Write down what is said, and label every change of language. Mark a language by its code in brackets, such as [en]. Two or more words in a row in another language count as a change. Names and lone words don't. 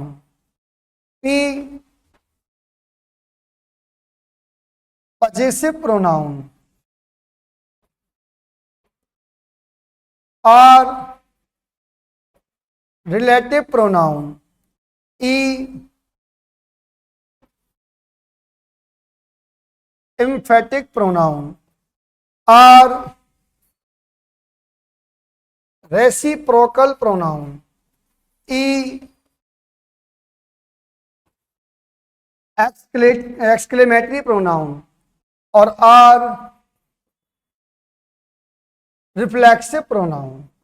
[en] P, possessive pronoun. R, relative pronoun. ई, emphatic pronoun or reciprocal pronoun, E exclamatory pronoun और R reflexive pronoun.